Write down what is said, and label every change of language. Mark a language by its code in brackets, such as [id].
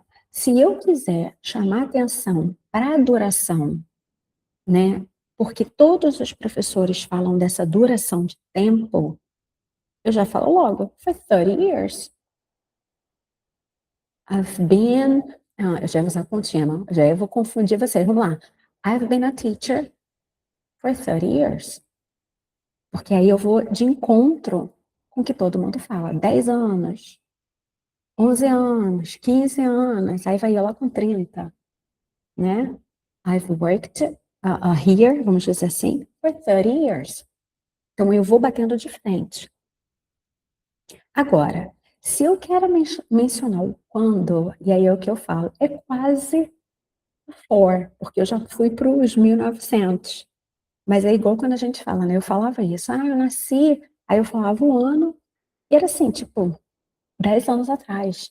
[pt] Se eu quiser chamar atenção para a duração, né, porque todos os professores falam dessa duração de tempo, eu já falo logo, [en] for 30 years. I've been, [pt] eu já vou usar contínuo, já eu vou confundir vocês, vamos lá. [en] I've been a teacher for 30 years. [pt] Porque aí eu vou de encontro com o que todo mundo fala. 10 anos, 11 anos, 15 anos, aí vai lá com 30, né? [en] I've worked here, [pt] vamos dizer assim, [en] for 30 years. [pt] Então eu vou batendo de frente. Agora, se eu quero mencionar o quando, e aí é o que eu falo, é quase for, porque eu já fui para os 1900. Mas é igual quando a gente fala, né? Eu falava isso, eu nasci, aí eu falava o ano, e era assim, tipo, 10 anos atrás.